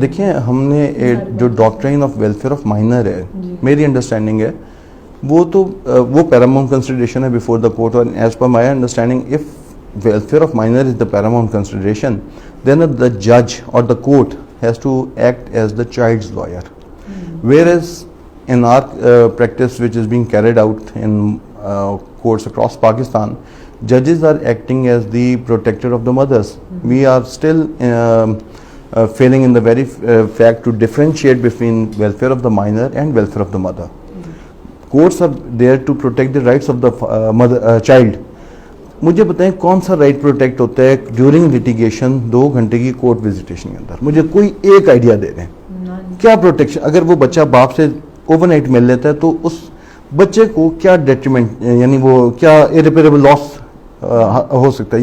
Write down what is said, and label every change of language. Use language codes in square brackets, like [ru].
[ur] دیکھیں ہم نے جو [en] doctrine of welfare of minor ہے, میری understanding [ur] ہے وہ [en] Paramount consideration ہے before the court, اور as per my understanding if welfare of minor is the paramount consideration then دا جج اور the court has to act as the child's lawyer, where as in our practice which is being carried out in courts across Pakistan, judges are acting as the protector of the mothers. We are still failing in the very fact to differentiate between welfare of the minor and welfare of the mother. Courts are there to protect the rights of the child. [ur] مجھے بتائیں کون سا right protect ہوتا ہے during litigation 2 گھنٹے کی court visitation کے اندر؟ مجھے کوئی ایک آئیڈیا دے دیں کیا پروٹیکشن. اگر وہ بچہ باپ سے اوور نائٹ مل لیتا ہے تو اس بچے کو کیا ڈیٹریمنٹ یعنی وہ کیا ایریپیریبل لاس ہو سکتا ہے.